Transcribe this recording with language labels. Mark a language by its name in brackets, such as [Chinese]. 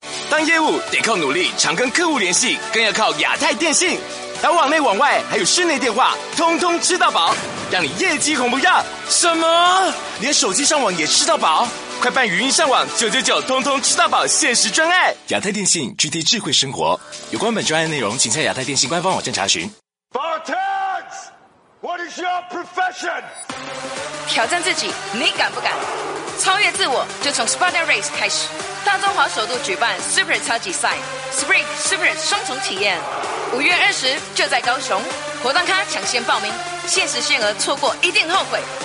[Chinese] 当业务得靠努力，常跟客户联系，更要靠亚太电信，打网内网外，还有室内电话，通通吃到饱，让你业绩红不让。什么？连手机上网也吃到饱？快办语音上网999，通通吃到饱限时专案。亚太电信，具体智慧生活。有关本专案内容，请在亚太电信官方网站查询。 [English] Bartends, what is your profession? [Chinese] 挑战自己，你敢不敢？超越自我，就从 Spartan Race 开始。大中华首度举办 Super 超级赛 Spring Super 双重体验，5月20就在高雄，活动咖抢先报名，限时限额，错过一定后悔。